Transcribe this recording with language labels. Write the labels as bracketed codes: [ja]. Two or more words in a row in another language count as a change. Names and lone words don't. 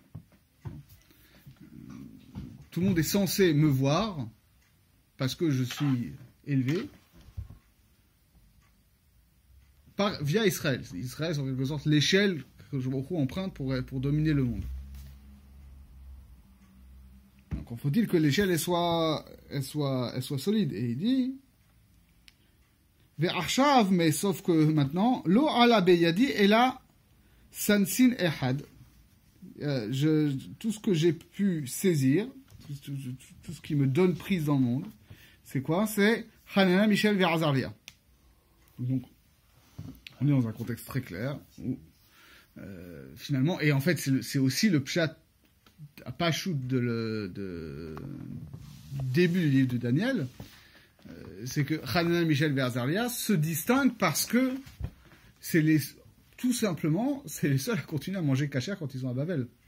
[fr] Tout le monde est censé me voir parce que je suis élevé via Israël. Israël, c'est en quelque sorte l'échelle que je emprunte pour dominer le monde. Donc, il faut-il que l'échelle elle soit solide. Et il dit Ve'achav, mais sauf que maintenant, [he] לא עלה בידי אלא סנסן אחד. [fr] Tout ce que j'ai pu saisir, tout ce qui me donne prise dans le monde, c'est quoi? C'est Hanana, Michel, Ve'azarlia. Donc, on est dans un contexte très clair où, finalement, et en fait, c'est aussi le pshat à Pachout de début du livre de Daniel, c'est que Hanana, Michel, Ve'azarlia se distinguent parce que tout simplement, c'est les seuls à continuer à manger kasher quand ils sont à Babel.